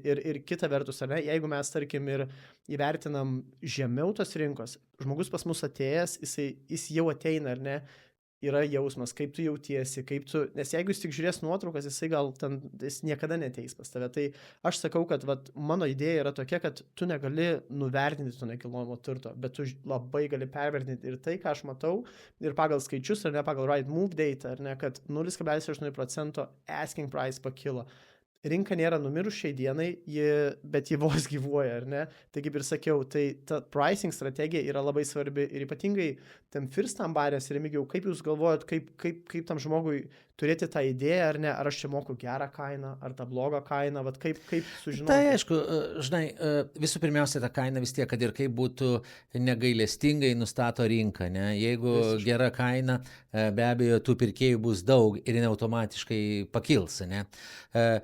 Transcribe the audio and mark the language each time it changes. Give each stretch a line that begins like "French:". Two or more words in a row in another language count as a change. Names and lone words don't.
Lithuanian: Ir kita vertus, ar ne, jeigu mes, tarkim, ir įvertinam žemiau tos rinkos, žmogus pas mus atėjęs, jis jau ateina, ar ne, yra jausmas, kaip tu jautiesi, nes jeigu jis tik žiūrės nuotraukas, jis niekada neteis pas tave. Tai aš sakau, kad mano idėja yra tokia, kad tu negali nuvertinti to nekilnojamo turto, bet tu labai gali pervertinti ir tai, ką aš matau, ir pagal skaičius, ar ne, pagal right move data, ar ne, kad 0,8%
English: asking price
Lithuanian: pakilo. Rinka nėra numirus šiai dienai, bet ji vos gyvuoja, ar ne? Tai kaip ir sakiau, tai ta pricing strategija yra labai svarbi ir ypatingai tam
English: first time buyers,
Lithuanian: Remigijau, kaip jūs galvojat, kaip tam žmogui turėti tą idėją, ar ne, ar aš čia moku gerą kainą, ar tą blogą kainą, kaip sužinoti? Tai aišku, žinai, visų pirmiausia, ta kaina vis tiek, kad ir kaip būtų negailestingai nustato rinką, ne? Jeigu gera kaina, be abejo, tų pirkėjų bus daug ir jie automatiškai pakils, ne?